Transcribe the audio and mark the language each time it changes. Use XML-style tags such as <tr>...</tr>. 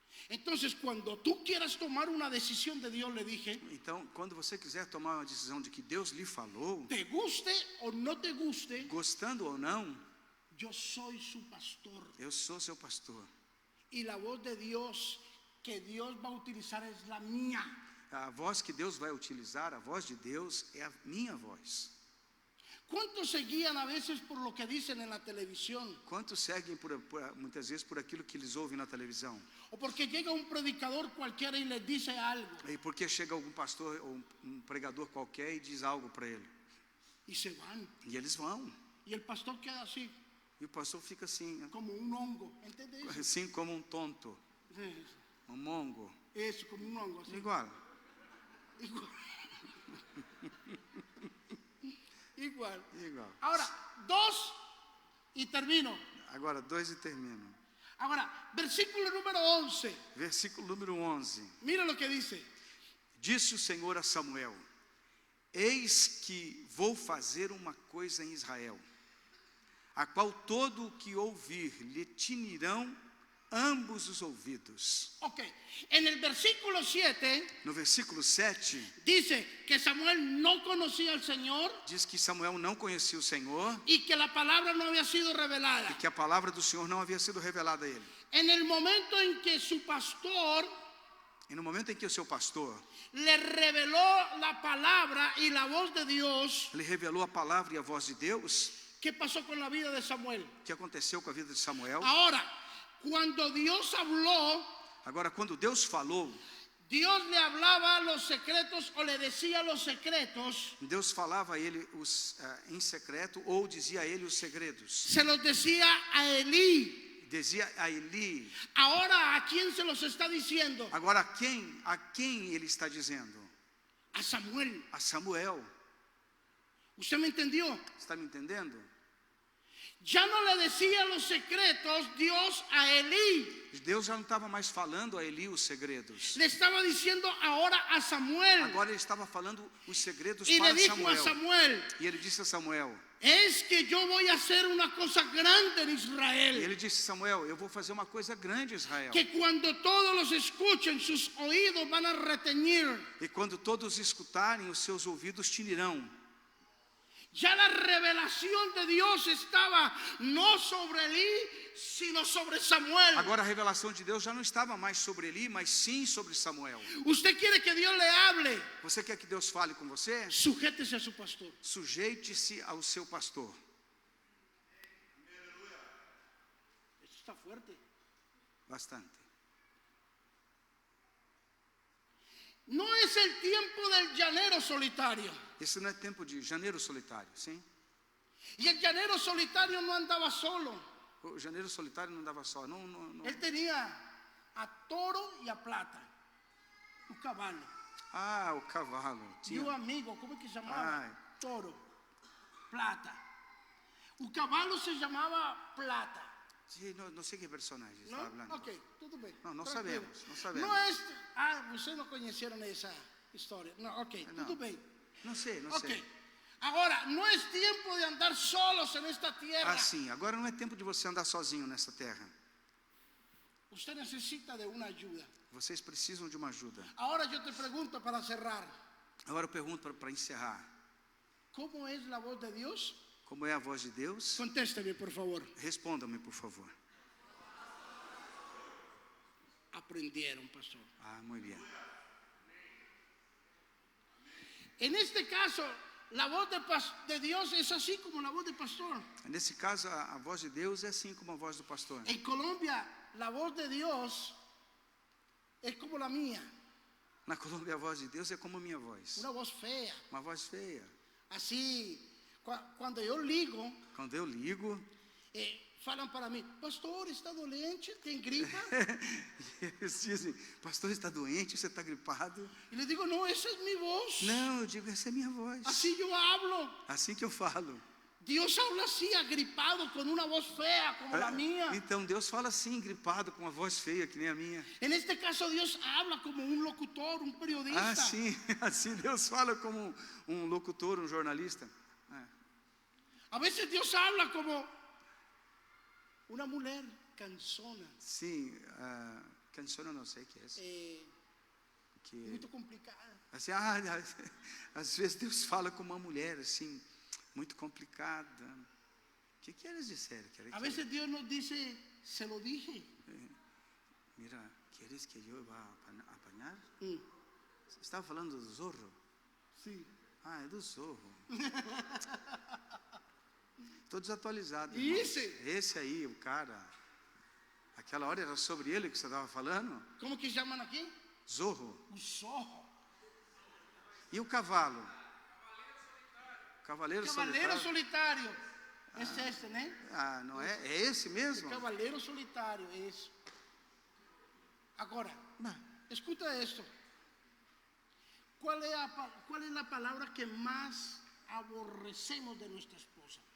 <es>Entonces, cuando tú quieras tomar una decisión de Dios, le dije,</es> <pt>Então, quando você quiser tomar uma decisão de que Deus lhe falou,</pt> <es>te guste o no te guste,</es> <pt>gostando ou não,</pt> <es>yo soy su pastor.</es> <pt>eu sou seu pastor.</pt> <es>Y la voz de Dios que Dios va a utilizar es la mía.</es> <pt>A voz que Deus vai utilizar, a voz de Deus, é a minha voz.</pt> <es>¿Cuántos se guían a veces por lo que dicen en la televisión?</es> <pt>Quantos seguem muitas vezes por aquilo que eles ouvem na televisão?</pt> <es>O porque llega un predicador cualquiera y les dice algo</es> <pt>E porque chega algum pastor ou um pregador qualquer e diz algo para ele.</pt> <es>y se van.</es> <pt>E eles vão.</pt> <es>Y el pastor queda así,</es> <pt>E o pastor fica assim,</pt> <es>como un hongo. ¿Entiendes eso?</es> <pt>assim como um tonto, um mongo.</pt> <es>Eso, como un hongo. Así.</es> <pt>Igual. Igual. Igual. Igual.</pt> <es>Ahora, 2 y termino.</es> <pt>Agora, 2 e termino.</pt> <es>Ahora, versículo número 11.</es> <pt>Versículo número 11.</pt> <es>Mira lo que dice.</es> <pt>Disse o Senhor a Samuel: Eis que vou fazer uma coisa em Israel, a qual todo o que ouvir lhe tinirão ambos os ouvidos.</pt> <es>Ok, en el versículo 7</es> <pt>No versículo 7,</pt> <es>dice que Samuel no conocía al Señor</es> <pt>diz que Samuel não conhecia o Senhor</pt> <es>y que la palabra no había sido</es> <pt>e</pt> <es>revelada.</es> <pt>que a palavra do Senhor não havia sido revelada a ele.</pt> <es>En el momento en que su pastor</es> <pt>E no momento em que o seu pastor</pt> <es>le reveló la palabra y la voz de Dios,</es> <pt>lhe revelou a palavra e a voz de Deus,</pt> <es>¿qué pasó con la vida de Samuel?</es> <pt>o que aconteceu com a vida de Samuel?</pt> <es>Ahora, cuando Dios habló,</es> <pt>Agora, quando Deus falou,</pt> <es>Dios le hablaba los secretos o le decía los secretos,</es> <pt>Deus falava a ele em secreto ou dizia a ele os segredos.</pt> <es>se los decía a Elí.</es> <pt>Dizia a Eli.</pt> <es>Ahora, ¿a quién se los está diciendo?</es> <pt>Agora, a quem ele está dizendo?</pt> <es>A Samuel.</es> <pt>A Samuel.</pt> <es>¿Usted me entendió?</es> <pt>Está me entendendo?</pt> <es>Ya no le decía los secretos Dios a Elí.</es> <pt>Deus já não estava mais falando a Eli os segredos.</pt> <es>Le estaba diciendo ahora a Samuel.</es> <pt>Agora ele estava falando os segredos</pt> <es>Y le</es> <pt>para</pt> <es>dijo a Samuel. Samuel,</es> <pt>E ele disse a Samuel.</pt> <es>es que yo voy a hacer una cosa grande en</es> <pt>E</pt> <es>Israel.</es> <pt>ele disse, Samuel, eu vou fazer uma coisa grande em Israel.</pt> <es>Que cuando todos los escuchen, sus oídos van a reteñir.</es> <pt>E quando todos escutarem, os seus ouvidos tinirão.</pt> <es>Ya la revelación de Dios estaba no sobre Elí, sino sobre Samuel.</es> <pt>Agora a revelação de Deus já não estava mais sobre Eli, mas sim sobre Samuel.</pt> <es>Usted quiere que Dios le hable,</es> <pt>Você quer que Deus fale com você?</pt> <es>sujétese a su pastor.</es> <pt>Sujeite-se ao seu pastor.</pt> <es>Esto está fuerte.</es> <pt>Bastante.</pt> <es>No es el tiempo del llanero solitario.</es> <pt>Esse não é tempo de janeiro solitário, sim?</pt> <es>Y el llanero solitario no andaba solo.</es> <pt>O janeiro solitário não dava só. Não.</pt> <es>Él tenía a toro y a plata. Un caballo.</es> <pt>Ah, o cavalo.</pt> <es>Y un amigo, ¿cómo es que se llamaba? Ay. Toro. Plata. Un caballo se llamaba Plata.</es> <pt>Sim, não sei que personagem</pt> <es>¿No?</es> <pt>está falando.</pt> <es>Ok, todo bien. No Tranquilo. sabemos, no sabemos. No es... ustedes no conocieron esa historia. No, ok, No. todo bien.</es> <pt>Não sei.</pt> <es>Ok. Ahora, no es tiempo de andar solos en esta tierra.</es> <pt>Assim, agora não é tempo de você andar sozinho nessa terra.</pt> <es>Usted necesita de una ayuda.</es> <pt>Vocês precisam de uma ajuda.</pt> <es>Ahora yo te pregunto para cerrar,</es> <pt>Agora eu pergunto para encerrar.</pt> <es>¿cómo es la voz de Dios?</es> <pt>Como é a voz de Deus?</pt> <es>Contésteme, por favor.</es> <pt>Respondam-me, por favor.</pt> <es>Aprendieron, pastor.</es> <pt>Ah, muito bem.</pt> <es>En este caso, la voz de Dios es así como la voz del pastor.</es> <pt>Nesse caso, a voz de Deus é assim como a voz do pastor.</pt> <es>En Colombia, la voz de Dios es como la mía,</es> <pt>Na Colômbia, a voz de Deus é como a minha voz.</pt> <es>una voz fea.</es> <pt>Uma voz feia.</pt> <es>Así, cuando yo ligo,</es> <pt>Quando eu ligo, falan para mí, pastor, ¿está doente? ¿Tem gripa? eles dizem, pastor, está doente, você está gripado?</pt> <es>Y le digo, no, esa es mi voz.</es> <pt>Não, eu digo, essa é minha voz.</pt> <es>Así yo hablo.</es> <pt>Assim que eu falo.</pt> <es>Dios habla así, agripado, con una voz fea como la mía.</es> <pt>Então Deus fala assim, gripado, com uma voz feia que nem a minha.</pt> <es>En este caso, Dios habla como un locutor, un periodista.</es> <pt>Ah, sim, assim Deus fala como um locutor, um jornalista.</pt> <es>A veces Dios habla como una mujer cansona.</es> <pt>Sim, canção eu não sei o que é isso.</pt> <es>Que,</es> <pt>Muito complicada. assim, às vezes Deus fala com uma mulher assim, muito complicada. O que eles disseram?</pt> <es>A veces Dios nos dice, se lo dije. Mira, ¿quieres que yo</es> <pt>vá a apanhar? Você estava falando do zorro?</pt> <es>Sí.</es> <pt>Ah, é do zorro. Estou desatualizado. Esse aí, o cara. Aquela hora era sobre ele que você estava falando?</pt> <es>¿Cómo que llaman aquí? Zorro. Un zorro.</es> <pt>E o cavalo? Cavaleiro Cavaleiro solitário. solitário.</pt> <es>Es este, ¿no?</es> <pt>Ah, não é? É esse mesmo? Cavaleiro solitário, eso. Agora, escuta esto.</pt> <es>¿Cuál es la palabra que más aborrecemos de nuestra esposa?</es>